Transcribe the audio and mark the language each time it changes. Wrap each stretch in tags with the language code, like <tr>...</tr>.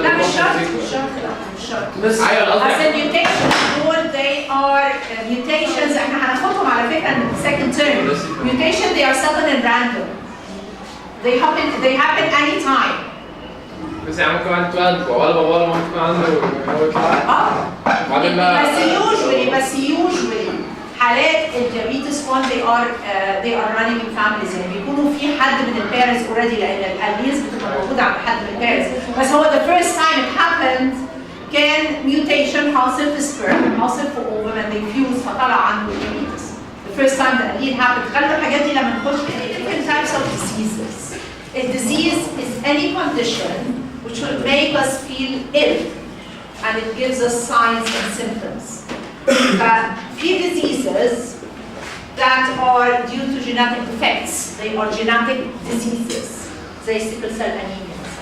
<ar>لا مش شرط بس الميوتيشنز دول</ar> <en>they are mutations</en> <ar>احنا هناخدهم على فكره</ar> <en>in the second term. Mutation they are sudden and random. They happen anytime.</en> <ar>بس يعني ممكن واحد اتولد ولا بابا ولا مامته كان عنده هو يطلع بس usually حالات الديابيتس 1</ar> <en>they are running in families</en> <ar>يعني بيكونوا في حد من البيرنتس اوريدي لان الاليز بتبقى موجوده عند حد من البيرنتس بس هو</ar> <en>the first time it happened</en> <ar>كان mutation حاصل في sperm حاصل في ovum</ar> <en>and they fused</en> <ar>فطلع عنده diabetes.</ar> <en>The first time the allele happened.</en> <ar>خلوا الحاجات دي لما نخش</ar> <en>different types of diseases. A disease is any condition which will make us feel ill and it gives us signs and symptoms. Few diseases that are due to genetic defects. They are genetic diseases. They sickle cell anemia.</en>